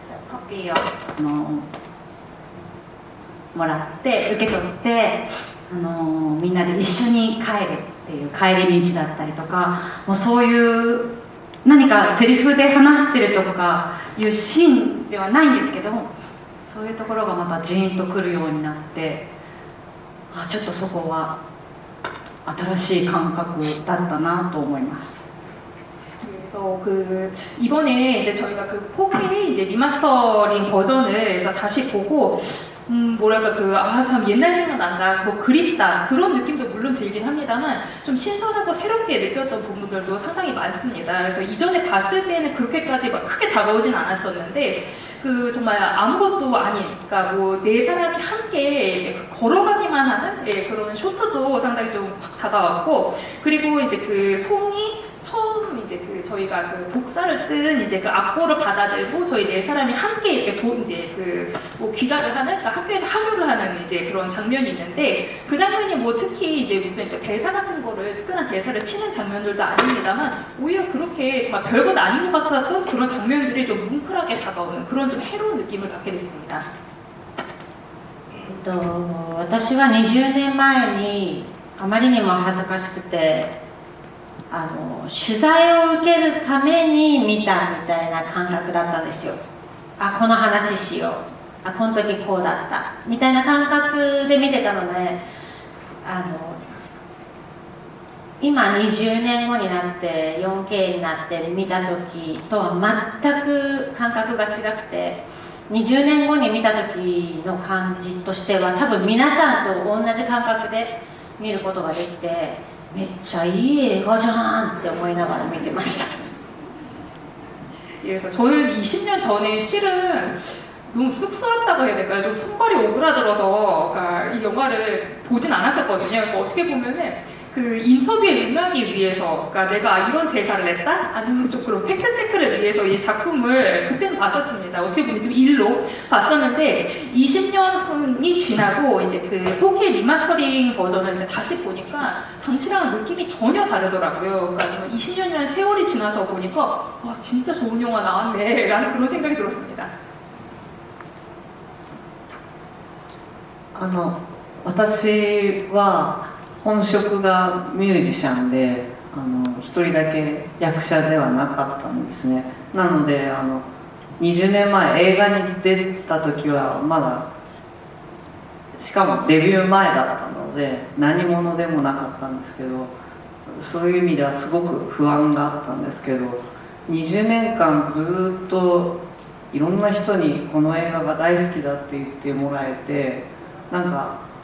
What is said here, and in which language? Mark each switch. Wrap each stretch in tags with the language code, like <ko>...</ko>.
<ja>コピーをもらって受け取ってみんなで一緒に帰るっていう帰り道だったりとか、もうそういう何かセリフで話してるとかいうシーンではないんですけども、そういうところがまたジーンとくるようになって、ちょっとそこは新しい感覚だったなと思います。</ja> <ko>그래서 이번에 이제 저희가 4K 이제 리마스터링 버전을 그래서 다시 보고 뭐랄까 참 옛날 생각난다, 그립다 그런 느낌도 물론 들긴 합니다만 좀 신선하고 새롭게 느꼈던 부분들도 상당히 많습니다. 그래서 이전에 봤을 때는 그렇게까지 막 크게 다가오진 않았었는데 그 정말 아무것도 아닌, 그러니까 뭐 네 사람이 함께 걸어가기만 하는 예, 그런 쇼트도 상당히 좀 확 다가왔고, 그리고 이제 그 송이 처음 이제 그 저희가 그 복사를 뜬 이제 그 악보를 받아들고 저희 네 사람이 함께 이렇게 이제 그 뭐 귀가를 하는, 그러니까 학교에서 하교를 하는 이제 그런 장면이 있는데, 그 장면이 뭐 특히 이제 무슨 그 대사 같은 거를 특별한 대사를 치는 장면들도 아닙니다만, 오히려 그렇게 정말 별것 아닌 것 같았던 그런 장면들이 좀 뭉클하게 다가오는 그런 좀 새로운 느낌을 받게 됐습니다.</ko> <ja>私は20年前にあまりにも恥ずかしくて取材を受けるために見たみたいな感覚だったんですよ。あ、この話しよう、あ、この時こうだったみたいな感覚で見てたので、今20年後になって 4K になって見た時とは全く感覚が違くて、20年後に見た時の感じとしては多分皆さんと同じ感覚で見ることができて、めっちゃいい映画じゃんって思いながら見てました。</ja> <ko>그래서 저는 20년 전에 실은 너무 쑥스럽다고 해야 될까요? 좀 손발이 오그라들어서 그러니까 이 영화를 보진 않았었거든요. 그러니까 어떻게 보면은 그 인터뷰에 응하기 위해서, 그러니까 내가 이런 대사를 냈다? 아니면 좀 그런 팩트체크를 위해서 이 작품을 그때는 봤었습니다. 어떻게 보면 좀 일로 봤었는데, 20년이 지나고 이제 그 4K 리마스터링 버전을 이제 다시 보니까 당시랑은 느낌이 전혀 다르더라고요. 그러니까 20년이라는 세월이 지나서 보니까 와, 진짜 좋은 영화 나왔네 라는 그런 생각이 들었습니다.</ko> <ja>私は本職がミュージシャンで一人だけ役者ではなかったんですね。なので20年前映画に出た時はまだ、しかもデビュー前だったので何者でもなかったんですけど、そういう意味ではすごく不安があったんですけど、20年間ずっといろんな人にこの映画が大好きだって言ってもらえて、なんか</ja>